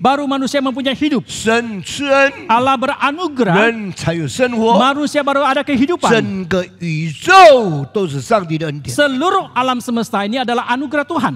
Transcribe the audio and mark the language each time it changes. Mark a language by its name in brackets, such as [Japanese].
[Indonesian] Baru manusia mempunyai hidup. [Chinese] 神赐恩， [Indonesian] Allah beranugerah. [Chinese] 人才有生活。 [Indonesian] Manusia baru ada kehidupan. [Chinese] 整个宇宙都是上帝的恩典。 [Indonesian] Seluruh alam semesta ini adalah anugerah Tuhan.